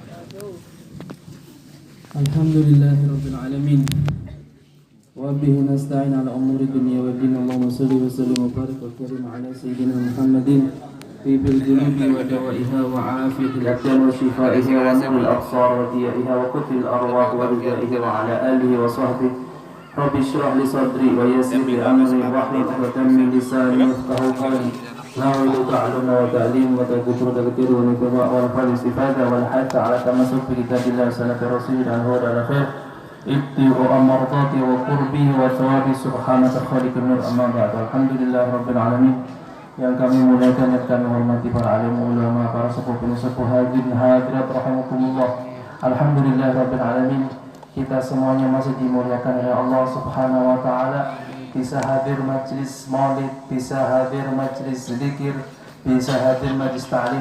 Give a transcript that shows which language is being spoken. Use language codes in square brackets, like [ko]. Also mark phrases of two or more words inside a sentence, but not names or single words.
[ar] الحمد لله رب العالمين. وبه نستعين على أمور الدنيا والدين. اللهم صل وسلم وبارك وكرم على سيدنا محمد في بالجنوب ودوائها وعافية الأبدان وشفائها ونور الأبصار وضيائها وقوت الأرواح ورضائها وعلى آله وصحبه. رب اشرح لي صدري ويسر لي أمري واحلل عقدة من لساني يفقهوا قولي. نعوذ تعلم وتعليم وتذكر وتذكير ونفاق والاستفادة والحث على تمسك بكتاب الله وسنة رسوله الهدى على خير اتباع مرضاته وقربه وثوابه سبحانك خالق النور أما بعد. الحمد لله رب العالمين, [id] yang kami muliakan dan kami hormati para alim ulama, para sepuh hadirin hadirat rahimakumullah. [ar] الحمد لله رب العالمين, [id] kita semuanya masih dimuliakan oleh Allah [ar] سبحانه وتعالى, [id] bisa hadir majlis maulid, bisa hadir majlis zikir, bisa hadir majlis ta'lim.